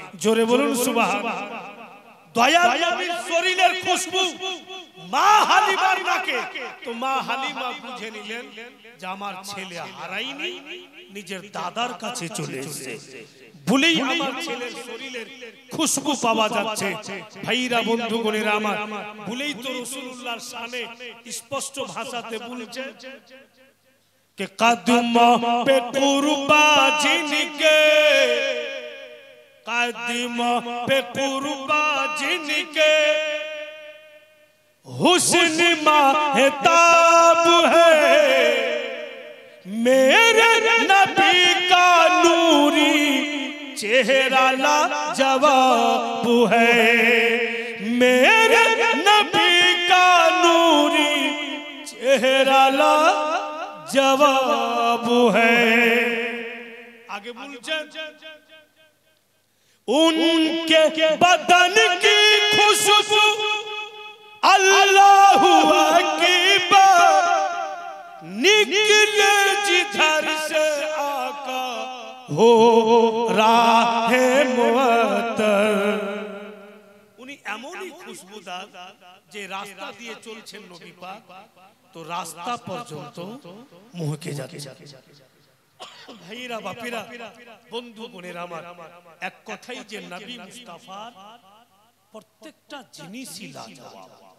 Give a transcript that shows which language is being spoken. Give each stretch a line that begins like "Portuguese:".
Bangla: জোরে বলুন সুবহানাল্লাহ। দয়ার নবীর শরীরের খুশবু মা হালিমার নাকে। তো মা হালিমা বুঝে নিলেন যে আমার ছেলে হারাইনি, নিজের দাদার কাছে চলে এসেছে, বলেই আমার ছেলের শরীরের খুশবু পাওয়া যাচ্ছে। ভাইরা বন্ধুগণেরা আমার, বলেই তো রাসূলুল্লাহর শানে স্পষ্ট ভাষাতে বলছে
Hindi: कि कदम पे कुर्बा जिनके,
Bangla: कदम पे कुर्बा जिनके
Hindi: हुस्न महताब है, मेरे नबी का नूरी चेहरा लाजवाब है, मेरे नबी का नूरी चेहरा ला जवाब है। आगे बोलছেন उनके बदन की खुशबू अल्लाहु अकबर, निकले जिधर से आका हो राहे मुअत्तर।
Bangla: উনি এমনই খুশবুদার যে রাস্তা দিয়ে চলছেন নবী পাক, তো রাস্তা পর্যন্ত মুহকে যাচ্ছে। ভাইরা বাপিরা বন্ধু বোনেরা আমার, এক কথাই যে নবী মুস্তাফার প্রত্যেকটা জিনিসই লাজবাব।